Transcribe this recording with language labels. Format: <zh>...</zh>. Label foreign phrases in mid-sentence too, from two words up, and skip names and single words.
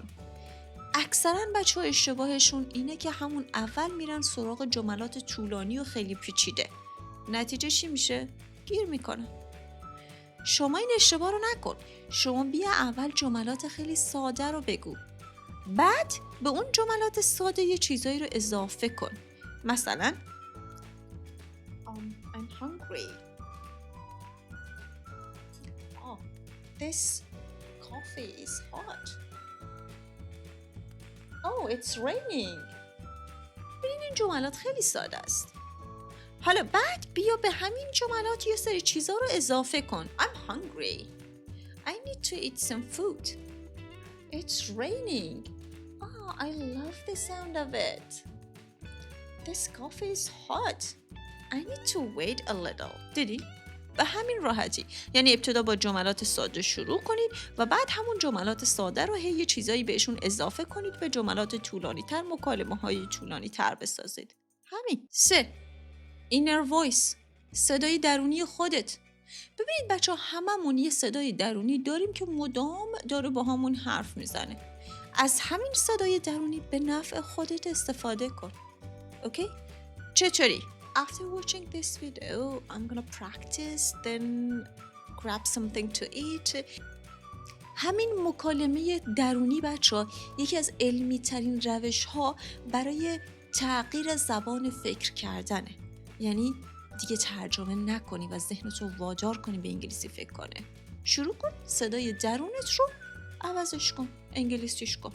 <fa>اکثرا بچه‌ها اشتباهشون اینه که همون اول میرن سراغ جملات طولانی و خیلی پیچیده. نتیجه چی میشه؟ گیر میکنن. شما این اشتباه رو نکن. شما بیا اول جملات خیلی ساده رو بگو. بعد به اون جملات ساده یه چیزایی رو اضافه کن.</fa> <en>مثلا I'm hungry. Oh, this coffee is hot. Oh, it's raining.</en> <fa>ببین این جملات خیلی ساده است. حالا بعد بیا به همین جملات یه سری چیزا رو اضافه کن.</fa> <en>I'm hungry. I need to eat some food. It's raining. Oh, I love the sound of it. This coffee is hot. I need to wait a little.</en> <fa>دیدی؟ به همین راحتی. یعنی ابتدا با جملات ساده شروع کنید و بعد همون جملات ساده رو یه چیزایی بهشون اضافه کنید، به جملات طولانی تر، مکالمه های طولانی تر بسازید. همین. 3:</fa> <en>inner voice،</en> <fa>صدای درونی خودت. ببینید بچه ها، هممون یه صدای درونی داریم که مدام داره با همون حرف میزنه. از همین صدای درونی به نفع خودت استفاده کن. اوکی؟ چطوری؟</fa> <en>After watching this video, I'm gonna practice, then grab something to eat.</en> <fa>همین مکالمه درونی بچه‌ها یکی از علمی ترین روش ها برای تغییر زبان فکر کردنه. یعنی دیگه ترجمه نکنی و ذهنتو وادار کنی به انگلیسی فکر کنه. شروع کن صدای درونت رو عوضش کن، انگلیسیش کن.</fa>